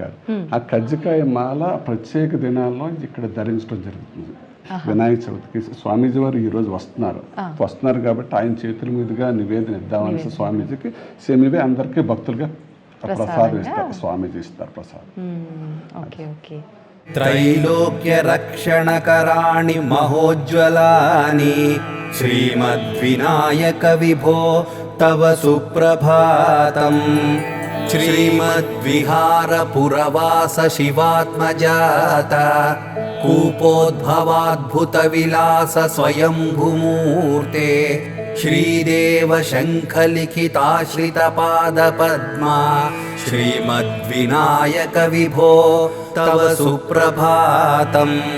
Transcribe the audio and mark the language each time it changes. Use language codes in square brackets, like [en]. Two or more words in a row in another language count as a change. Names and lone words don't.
[te] ఆ కజ్జికాయ మాల ప్రత్యేక దినాల్లో ఇక్కడ ధరించడం జరుగుతుంది. వినాయక చవితికి స్వామీజీ వారు ఈ రోజు వస్తున్నారు కాబట్టి ఆయన చేతుల మీదుగా నివేదన ఇద్దామనేసి స్వామీజీకి సేమివే అందరికీ భక్తులుగా ప్రసాదం ఇస్తారు. స్వామీజీ ఇస్తారు ప్రసాదం. [sa] त्रैलोक्य रक्षणकराणि महोज्ज्वलानि श्रीमद्विनायक विभो तव सुप्रभातम्। श्रीमद्विहारपुरवास शिवात्मजात कूपोद्भवाद्भुतविलास स्वयंभूमूर्ते श्रीदेव शङ्खलिखिताश्रितपादपद्मा श्रीमद्विनायक विभो तव सुप्रभातम्।